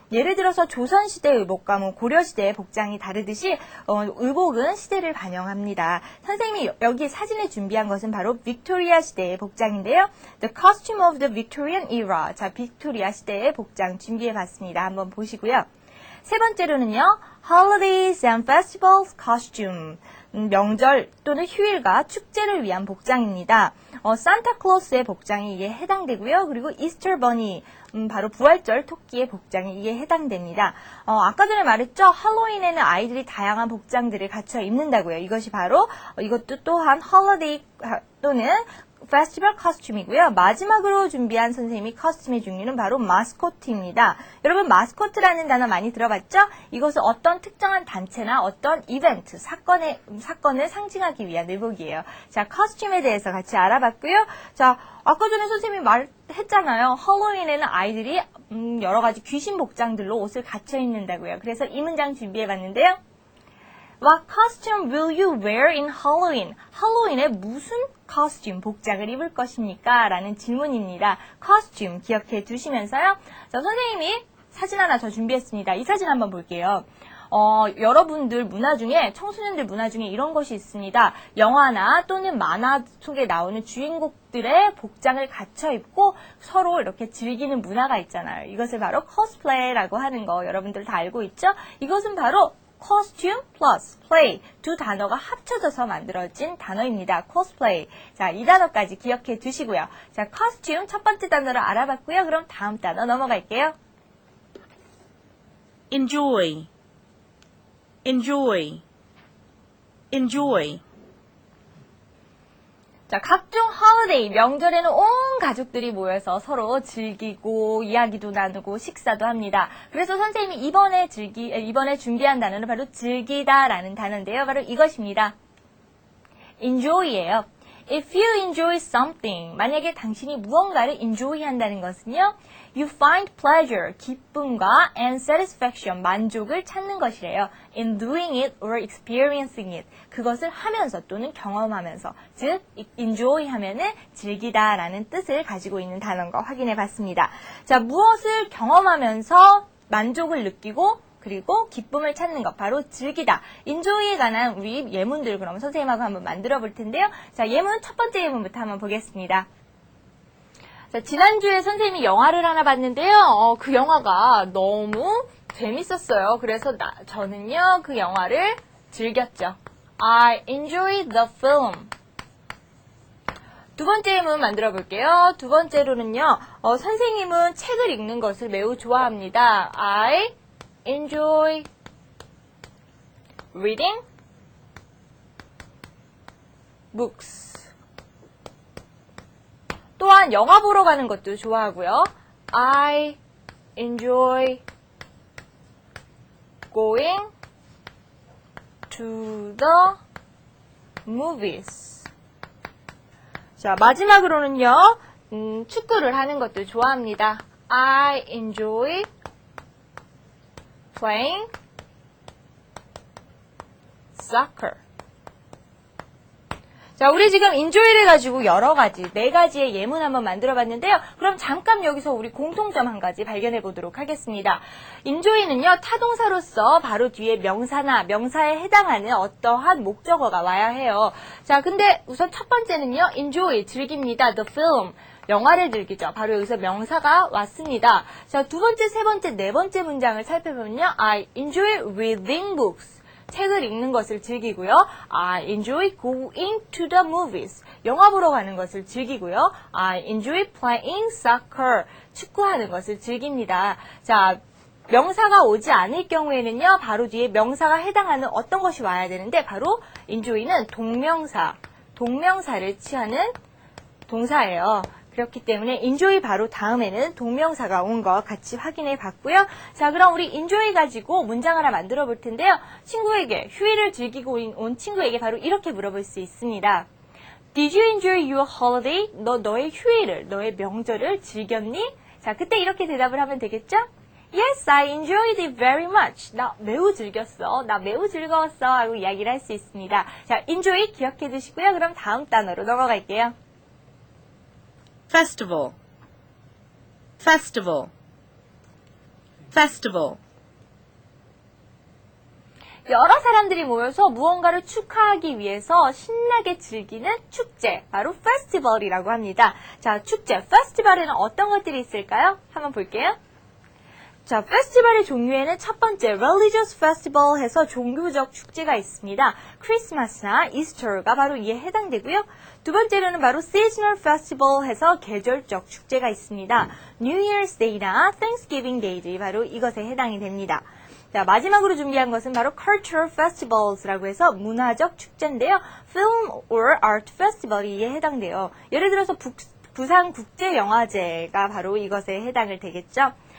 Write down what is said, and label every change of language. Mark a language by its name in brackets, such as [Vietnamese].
[Korean] 예를 들어서 조선시대 의복과 고려시대의 복장이 다르듯이 의복은 시대를 반영합니다. 선생님이 여기 사진에 준비한 것은 바로 빅토리아 시대의 복장인데요. [English] The costume of the Victorian era. [Korean] 자, 빅토리아 시대의 복장 준비해봤습니다. 한번 보시고요. 세 번째로는요, [English] holidays and festivals costume. [Korean] 명절 또는 휴일과 축제를 위한 복장입니다. 산타클로스의 복장이 이게 해당되고요. 그리고 이스터 버니, 바로 부활절 토끼의 복장이 이게 해당됩니다. 아까 전에 말했죠. 할로윈에는 아이들이 다양한 복장들을 갖춰 입는다고요. 이것이 바로 이것도 또한 홀리데이 또는 페스티벌 커스튬이고요. 마지막으로 준비한 선생님이 커스튬의 종류는 바로 마스코트입니다. 여러분 마스코트라는 단어 많이 들어봤죠? 이것은 어떤 특정한 단체나 어떤 이벤트, 사건을 상징하기 위한 의복이에요. 자, 커스튬에 대해서 같이 알아봤고요. 자, 아까 전에 선생님이 말했잖아요. 할로윈에는 아이들이 여러 가지 귀신 복장들로 옷을 갖춰 입는다고요. 그래서 이 문장 준비해봤는데요. [English] What costume will you wear in Halloween? [Korean] 할로윈에 무슨 costume, 복장을 입을 것입니까? 라는 질문입니다. costume 기억해 두시면서요. 자, 선생님이 사진 하나 더 준비했습니다. 이 사진 한번 볼게요. 여러분들 문화 중에, 청소년들 문화 중에 이런 것이 있습니다. 영화나 또는 만화 속에 나오는 주인공들의 복장을 갖춰 입고 서로 이렇게 즐기는 문화가 있잖아요. 이것을 바로 코스플레이라고 하는 거 여러분들 다 알고 있죠? 이것은 바로 [English] costume plus play [Korean] 두 단어가 합쳐져서 만들어진 단어입니다. [English] cosplay. [Korean] 자, 이 단어까지 기억해 두시고요. 자, costume 첫 번째 단어를 알아봤고요. 그럼 다음 단어 넘어갈게요. [English] enjoy, enjoy, enjoy. [Korean] 자, 각종 holiday, 명절에는 온 가족들이 모여서 서로 즐기고 이야기도 나누고 식사도 합니다. 그래서 선생님이 이번에 준비한 단어는 바로 즐기다라는 단어인데요. 바로 이것입니다. enjoy예요. [English] If you enjoy something, [Korean] 만약에 당신이 무언가를 enjoy 한다는 것은요, [English] you find pleasure, [Korean] 기쁨과 [English] and satisfaction, [Korean] 만족을 찾는 것이래요. [English] in doing it or experiencing it. [Korean] 그것을 하면서 또는 경험하면서, 즉 enjoy 하면은 즐기다라는 뜻을 가지고 있는 단어인 거 확인해 봤습니다. 자, 무엇을 경험하면서 만족을 느끼고 그리고 기쁨을 찾는 것, 바로 즐기다. enjoy에 관한 우리 예문들 그럼 선생님하고 한번 만들어 볼 텐데요. 자, 예문 첫 번째 예문부터 한번 보겠습니다. 자, 지난주에 선생님이 영화를 하나 봤는데요. 그 영화가 너무 재밌었어요. 그래서 저는요, 그 영화를 즐겼죠. [English] I enjoyed the film. [Korean] 두 번째 예문 만들어 볼게요. 두 번째로는요, 선생님은 책을 읽는 것을 매우 좋아합니다. [English] I enjoy reading books. [Korean] 또한 영화 보러 가는 것도 좋아하고요. [English] I enjoy going to the movies. [Korean] 자, 마지막으로는요, 축구를 하는 것도 좋아합니다. [English] I enjoy playing soccer. [Korean] 자, 우리 지금 enjoy를 가지고 여러 가지, 4가지의 예문 한번 만들어 봤는데요. 그럼 잠깐 여기서 우리 공통점 한 가지 발견해 보도록 하겠습니다. enjoy는요, 타동사로서 바로 뒤에 명사나 명사에 해당하는 어떠한 목적어가 와야 해요. 자, 근데 우선 첫 번째는요, enjoy, 즐깁니다. [English] the film. [Korean] 영화를 즐기죠. 바로 여기서 명사가 왔습니다. 자, 두 번째, 세 번째, 네 번째 문장을 살펴보면요. [English] I enjoy reading books. [Korean] 책을 읽는 것을 즐기고요. [English] I enjoy going to the movies. [Korean] 영화 보러 가는 것을 즐기고요. [English] I enjoy playing soccer. [Korean] 축구하는 것을 즐깁니다. 자, 명사가 오지 않을 경우에는요. 바로 뒤에 명사가 해당하는 어떤 것이 와야 되는데 바로 enjoy는 동명사를 취하는 동사예요. 그렇기 때문에 enjoy 바로 다음에는 동명사가 온 거 같이 확인해 봤고요. 자, 그럼 우리 enjoy 가지고 문장 하나 만들어 볼 텐데요. 친구에게, 휴일을 즐기고 온 친구에게 바로 이렇게 물어볼 수 있습니다. [English] Did you enjoy your holiday? [Korean] 너의 휴일을, 너의 명절을 즐겼니? 자, 그때 이렇게 대답을 하면 되겠죠? [English] Yes, I enjoyed it very much. [Korean] 나 매우 즐겼어. 나 매우 즐거웠어. 하고 이야기를 할 수 있습니다. 자, enjoy 기억해 두시고요. 그럼 다음 단어로 넘어갈게요. [English] festival, festival, festival. [Korean] 여러 사람들이 모여서 무언가를 축하하기 위해서 신나게 즐기는 축제, 바로 페스티벌이라고 합니다. 자, 축제, 페스티벌에는 어떤 것들이 있을까요? 한번 볼게요. 자, 페스티벌의 종류에는 첫 번째, [English] religious festival [Korean] 해서 종교적 축제가 있습니다. 크리스마스나 이스터가 바로 이에 해당되고요. 두 번째로는 바로 [English] seasonal festival [Korean] 해서 계절적 축제가 있습니다. New Year's Day나 Thanksgiving Day들이 바로 이것에 해당이 됩니다. 자, 마지막으로 준비한 것은 바로 [English] cultural festivals [Korean] 라고 해서 문화적 축제인데요. [English] film or art festival [Korean] 이 이에 해당돼요. 예를 들어서 부산 국제영화제가 바로 이것에 해당을 되겠죠.